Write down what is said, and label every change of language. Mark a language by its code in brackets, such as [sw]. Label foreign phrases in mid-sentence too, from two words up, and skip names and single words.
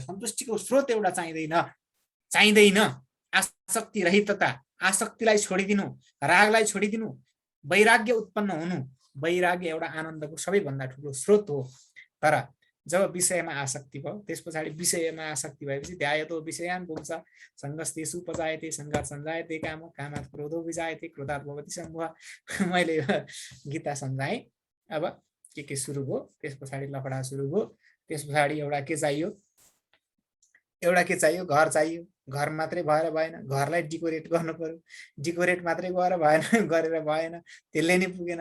[ne] सन्तुष्टिको स्रोत एउटा चाहिँदैन आसक्ति रहितता, आसक्तिलाई छोडिदिनु, रागलाई छोडिदिनु, वैराग्य उत्पन्न हुनु। वैराग्य एउटा आनन्दको सबैभन्दा ठुलो स्रोत हो। तर जब विषयमा आसक्ति भयो, त्यस पछाडि विषयमा आसक्ति भएपछि [sa] ध्यायतो विषयान् पुंस संगस्तेषु उपजायते संगात् सञ्जायते काम कामात् क्रोधो विजायते क्रोधात् भवति सम्मोह। [ne] मैले गीता सम्झाएँ। अब के सुरु भयो, त्यस पछाडि लफडा सुरु भयो। त्यस पछाडि एउटा के चाहियो? घर चाहियो। घर मात्रै भएर भएन, घरलाई डिकोरेट गर्नु पर्यो। डिकोरेट मात्रै गरेर भएन, त्यसले नै पुगेन।